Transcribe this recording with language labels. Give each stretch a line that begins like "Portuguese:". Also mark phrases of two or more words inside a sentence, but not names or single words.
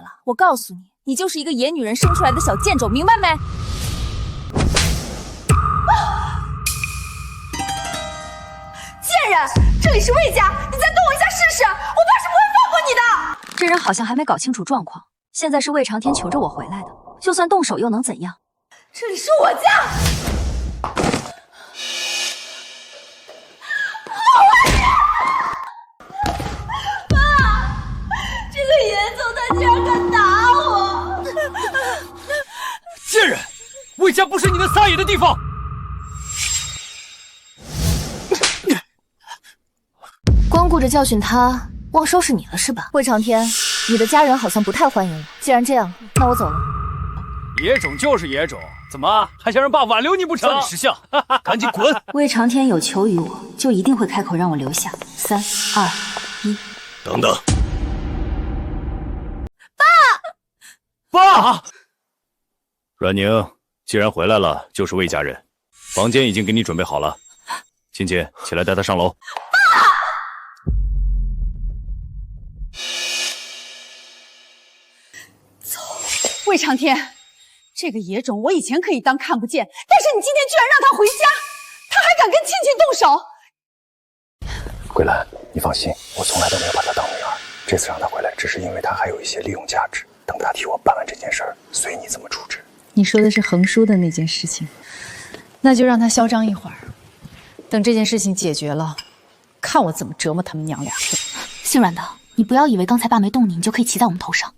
Chinese: 我告訴你，你就是一個野女人生出來的小賤種，明白沒？賤人，這裡是魏家，你再動我一下試試，我爸是不會放過你的。這人好像還沒搞清楚狀況，現在是魏長天求着我回來的，就算動手又能怎樣？這裡是我家。 嚴總他居然敢打我！賤人，魏家不是你能撒野的地方。光顧着教訓他，忘收拾你了是吧？魏長天，你的家人好像不太歡迎我。既然這樣，那我走了。野種就是野種，怎麼還想讓爸挽留你不成？算你識相，趕緊滾！魏長天有求於我，就一定會開口讓我留下。3、2、1，等等。爸，阮寧，既然回來了，就是魏家人，房間已經給你準備好了。親親，起來帶他上樓。爸，走，魏長天，這個野種我以前可以當看不見，但是你今天居然讓他回家，他還敢跟親親動手。桂蘭，你放心，我從來都沒有把她當女兒，這次讓她回來，只是因為她還有一些利用價值。等他替我办完这件事儿，随你怎么处置。你说的是横叔的那件事情，那就让他嚣张一会儿，等这件事情解决了，看我怎么折磨他们娘俩。姓阮的，你不要以为刚才爸没动你，你就可以骑在我们头上。